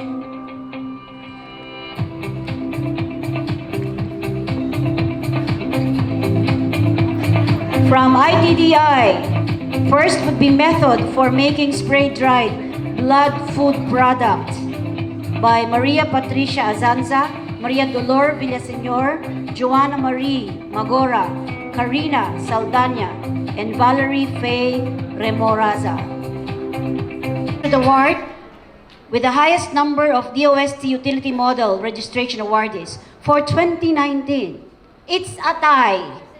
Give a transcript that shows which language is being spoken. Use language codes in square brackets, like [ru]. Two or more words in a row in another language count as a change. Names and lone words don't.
[en] From ITDI, first would be method for making spray-dried blood food product by Maria Patricia Azanza, Maria Dolor Villaseñor, Joanna Marie Magora, Karina Saldana, and Valerie Faye Remoraza. The award with the highest number of DOST Utility Model Registration Awardees for 2019. It's a tie.